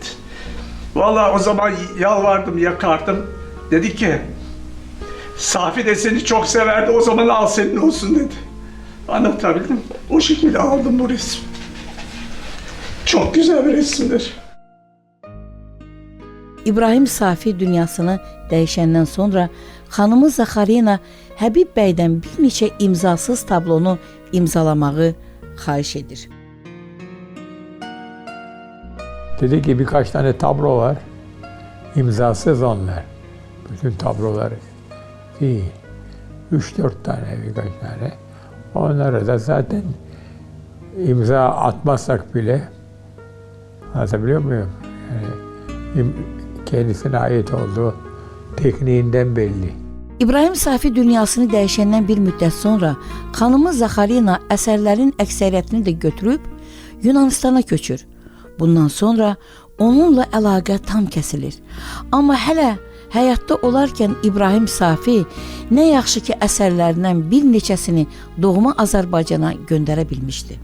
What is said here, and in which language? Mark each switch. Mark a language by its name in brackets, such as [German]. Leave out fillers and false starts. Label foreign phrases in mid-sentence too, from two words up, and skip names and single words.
[Turkish] Vallahi o zaman yalvardım, yakardım. Dedi ki Safi de seni çok severdi, o zaman al senin olsun dedi. Anlatabildim. O şekilde aldım bu resmi. Çok güzel bir resimdir. [Azerbaijani] İbrahim Safi dünyasını dəyişəndən sonra xanımı Zaxarina Həbib bəydən bir neçə imzasız tablonu imzalamağı xahiş edir. [Turkish] Dedi ki birkaç tane tablo var. İmzasız onlar. Bütün tabloları değil. 3-4 tane birkaç tane. Onlara da zaten imza atmazsak bile anlatabiliyor muyum? Yani kendisine ait olduğu tekniğinden belli. [Azerbaijani] İbrahim Safi dünyasını dəyişəndən bir müddət sonra xanımı Zaxarina əsərlərin əksəriyyətini də götürüb Yunanistana köçür. Bundan sonra onunla əlaqə tam kəsilir. Amma hələ həyatda olarkən İbrahim Safi nə yaxşı ki əsərlərindən bir neçəsini doğma Azərbaycana göndərə bilmişdi.